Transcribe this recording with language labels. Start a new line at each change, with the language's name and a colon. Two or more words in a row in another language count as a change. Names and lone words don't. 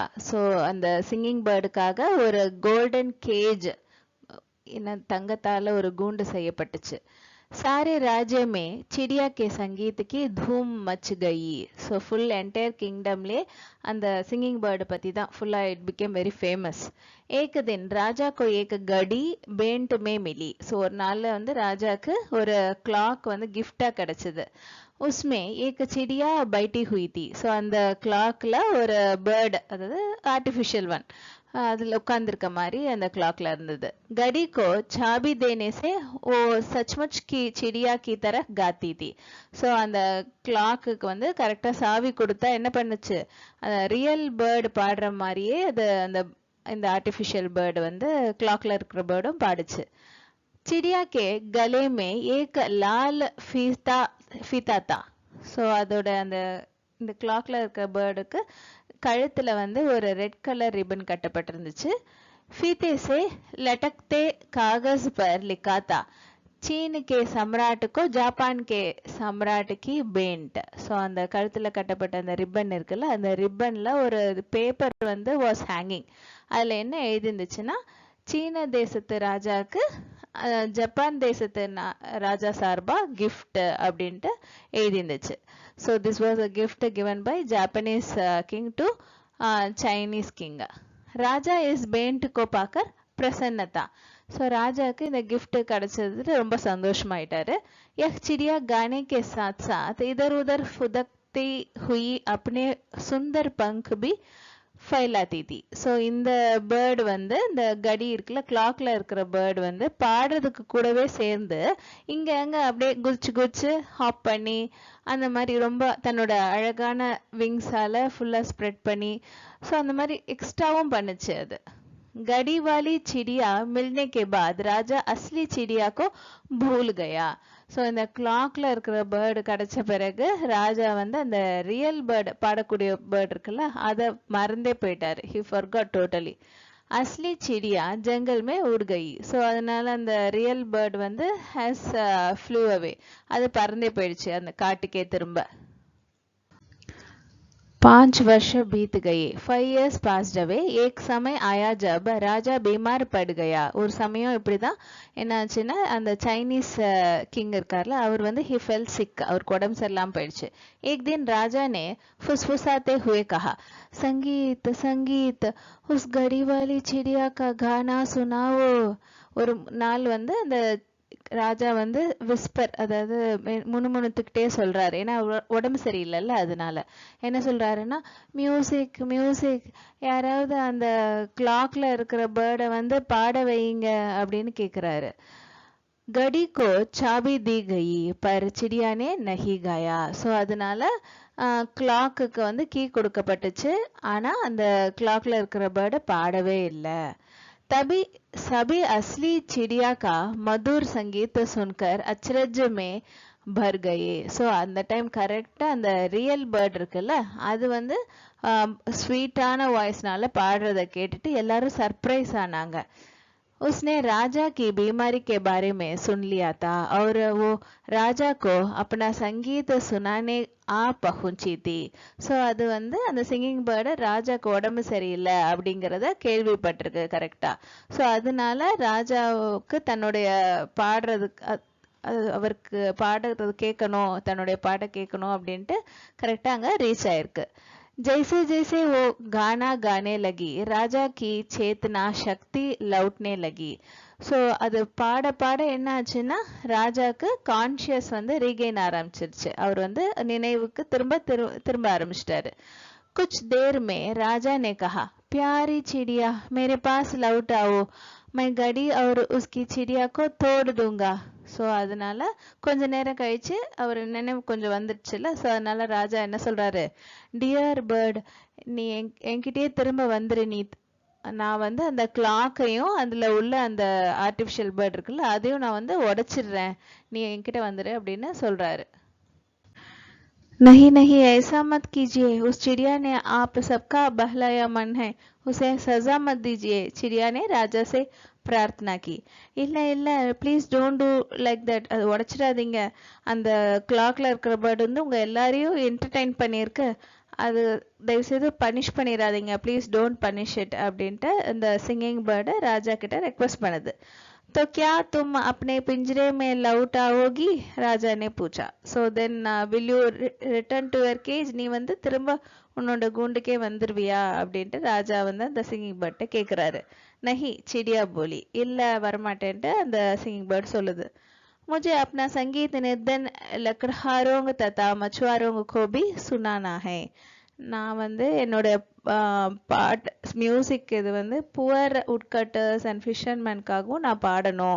Tamil: ஸோ அந்த
English: singing birdக்காக
Tamil: ஒரு
English: golden cage,
Tamil: தங்கத்தால ஒரு கூண்டு செய்யப்பட்டுச்சு.
Hindi: सारे राज्य में चिड़िया के संगीत की धूम मच गई.
Tamil: ஸோ
English: full entire kingdomலே
Tamil: அந்த
English: singing bird
Tamil: பற்றி தான் ஃபுல்லாக
English: it became very famous.
Hindi: एक दिन राजा को एक घड़ी बेंट में मिली.
Tamil: ஸோ ஒரு நாளில் வந்து ராஜாக்கு ஒரு கிளாக் வந்து கிஃப்டாக கிடைச்சது.
Hindi: उसमें एक चिड़िया बैठी हुई थी.
Tamil: ஸோ அந்த கிளாக்ல ஒரு பேர்டு, அதாவது
English: artificial one,
Tamil: அதுல உட்கார்ந்துருக்க மாதிரி அந்த கிளாக்ல இருந்தது.
Hindi: घड़ी को चाबी देने से वो सचमुच की चिड़िया की तरह गाती थी.
Tamil: ஸோ அந்த கிளாக்குக்கு வந்து கரெக்டா சாவி கொடுத்தா என்ன பண்ணுச்சு,
English: real bird
Tamil: பாடுற மாதிரியே அது அந்த இந்த
English: artificial bird
Tamil: வந்து கிளாக்ல இருக்கிற பேர்டும் பாடுச்சு.
Hindi: चिड़िया के गले में एक लाल फीता था.
Tamil: ஸோ அதோட அந்த இந்த கிளாக்ல இருக்க பேர்டுக்கு கழுத்துல வந்து ஒரு
English: red colour ribbon
Tamil: கட்டப்பட்டிருந்துச்சு.
Hindi: फीते से लटकते कागज पर लिखा था, चीन के सम्राट को जापान के सम्राट की भेंट.
Tamil: ஸோ அந்த கழுத்துல கட்டப்பட்ட அந்த ரிப்பன் இருக்குல்ல, அந்த ரிப்பன்ல ஒரு பேப்பர் வந்து
English: was hanging.
Tamil: அதுல என்ன எழுதிருந்துச்சுன்னா, சீன தேசத்து ராஜாக்கு ஜப்பான் தேசத்து ராஜா சார்பா கிஃப்ட் அப்படின்ட்டு எழுதிருந்துச்சு.
English: so this was a gift given by Japanese king to Chinese king.
Hindi: राजा इस भेंट को पाकर प्रसन्न था.
Tamil: ஸோ ராஜாக்கு இந்த கிஃப்ட் கிடைச்சது ரொம்ப சந்தோஷமாயிட்டாரு.
Hindi: यह चिड़िया गाने के साथ साथ इधर उधर फुदकती हुई अपने सुंदर पंख भी फैलाती थी.
Tamil: ஸோ இந்த பேர்டு வந்து இந்த கடி இருக்குல்ல, கிளாக்ல இருக்கிற பேர்டு வந்து பாடுறதுக்கு கூடவே சேர்ந்து இங்க அங்க அப்படியே குதிச்சு குதிச்சு ஹாப் பண்ணி அந்த மாதிரி ரொம்ப தன்னோட அழகான விங்ஸால ஃபுல்லா ஸ்ப்ரெட் பண்ணி ஸோ அந்த மாதிரி எக்ஸ்ட்ராவும் பண்ணுச்சு அது.
Hindi: गड़ी वाली चिड़िया मिलने के बाद राजा असली चिड़िया को भूल गया.
Tamil: ஸோ இந்த கிளாக்ல இருக்கிற பேர்டு கிடைச்ச பிறகு ராஜா வந்து அந்த
English: real bird
Tamil: பாடக்கூடிய பேர்டு இருக்குல்ல அதை மறந்தே போயிட்டாரு.
English: he forgot totally.
Hindi: असली चिड़िया जंगल में उड़ गई.
Tamil: ஸோ அதனால அந்த
English: real bird
Tamil: வந்து
English: has flew away.
Tamil: அது பறந்தே போயிடுச்சு அந்த காட்டுக்கே திரும்ப.
Hindi: 5 वर्ष बीत गए.
English: 5 years passed away.
Hindi: एक समय आया जब राजा बीमार पड़ गया.
Tamil: ஒரு சமயம் இப்படிதான் என்னாச்சுன்னா அந்த
English: Chinese king
Tamil: இருக்கார்ல அவர் வந்து
English: he fell sick.
Tamil: அவருக்கு உடம்பு சரியில்லாம போயிடுச்சு.
Hindi: एक दिन राजा ने फुसफुसाते हुए कहा, संगीत संगीत उस घड़ी वाली चिड़िया का गाना सुनाओ.
Tamil: ஒரு நாள் வந்து அந்த ராஜா வந்து விஸ்பர் அதாவது முணுமுணுத்துக்கிட்டே சொல்றாரு. ஏன்னா உடம்பு சரியில்லைல்ல அதனால என்ன சொல்றாருன்னா
English: music music
Tamil: யாராவது அந்த கிளாக்ல இருக்கிற பேர்டை வந்து பாட வைங்க அப்படின்னு கேக்குறாரு.
Hindi: घड़ी को चाबी दी गई पर चिड़िया ने नहीं गाया.
Tamil: ஸோ அதனால கிளாக்குக்கு வந்து கீ கொடுக்கப்பட்டுச்சு. ஆனா அந்த கிளாக்ல இருக்கிற பேர்டை பாடவே இல்லை.
Hindi: तभी सभी असली चिड़िया का मधुर संगीत सुनकर अचरज में भर गए.
Tamil: ஸோ அந்த டைம் கரெக்டாக அந்த
English: real bird
Tamil: இருக்குல்ல அது வந்து ஸ்வீட்டான வாய்ஸ்னால பாடுறத கேட்டுட்டு எல்லாரும் சர்ப்ரைஸ் ஆனாங்க.
Hindi: उसने राजा की बीमारी के बारे में सुन लिया था और वो राजा को अपना संगीत सुनाने आ पहुंची थी.
Tamil: ஸோ அது வந்து அந்த
English: singing bird
Tamil: ராஜாக்கு உடம்பு சரியில்லை அப்படிங்கிறத கேள்விப்பட்டிருக்கு கரெக்டா. ஸோ அதனால ராஜாவுக்கு தன்னுடைய பாடுறதுக்கு அவருக்கு பாடுறது கேட்கணும் தன்னுடைய பாட்டை கேட்கணும் அப்படின்ட்டு கரெக்டா அங்க ரீச் ஆயிருக்கு.
Hindi: जैसे जैसे वो गाना गाने लगी राजा की चेतना शक्ति लौटने लगी.
Tamil: ஸோ அது பாட பாட என்ன ஆச்சுன்னா ராஜாக்கு கான்ஷியஸ் வந்து ரீகெயின் ஆரம்பிச்சிருச்சு. அவர் வந்து நினைவுக்கு திரும்ப ஆரம்பிச்சிட்டாரு.
Hindi: कुछ देर में राजा ने कहा, प्यारी चिड़िया मेरे पास लौट आओ, मैं घड़ी और उसकी चिड़िया को तोड़ दूंगा.
Tamil: ஸோ அதனால கொஞ்ச நேரம் கழிச்சு அவர் நினைவு கொஞ்சம் வந்துடுச்சுல. ஸோ அதனால ராஜா என்ன சொல்றாரு,
English: dear bird
Tamil: நீ என்கிட்டயே திரும்ப வந்துரு, நீ நான் வந்து அந்த கிளாக்கையும் அதுல உள்ள அந்த
English: artificial bird
Tamil: இருக்குல்ல அதையும் நான் வந்து உடைச்சிடுறேன், நீ என்கிட்ட வந்துரு அப்படின்னு சொல்றாரு.
Hindi: नहीं नहीं ऐसा मत कीजिए, उस चिड़िया ने आप सबका बहलाया मन है, उसे सजा मत दीजिए. चिड़िया ने राजा से பிரார்த்தனா கி.
Tamil: இல்லை இல்லை
English: please don't do like that,
Tamil: அது உடச்சிடாதீங்க, அந்த கிளாக்ல இருக்கிற பேர்டு வந்து உங்க எல்லாரையும் என்டர்டைன் பண்ணியிருக்கு, அது தயவுசெய்து பனிஷ் பண்ணிடாதீங்க,
English: please don't punish it
Tamil: அப்படின்ட்டு அந்த
English: singing bird
Tamil: ராஜா கிட்ட ரெக்வஸ்ட் பண்ணுது.
Hindi: तो क्या तुम अपने पिंजरे में लौट आओगी, ராஜா ने पूछा.
English: so then will you return to your cage,
Tamil: நீ வந்து திரும்ப உன்னோட கூண்டுக்கே வந்துருவியா அப்படின்ட்டு ராஜா வந்து அந்த
English: singing birdட
Tamil: கேக்குறாரு.
Hindi: நஹி चिड़िया बोली,
Tamil: இல்ல வரமாட்டேன்ட்டு அந்த
English: singing bird
Tamil: சொல்லுது.
Hindi: मुझे अपना संगीत निर्धन लकड़हारों तथा मछुआरों को भी सुनाना है.
Tamil: நான் வந்து என்னோட பாட் மியூசிக் இது வந்து
English: poor woodcutters and fishermanக்காகவும்
Tamil: நான் பாடணும்.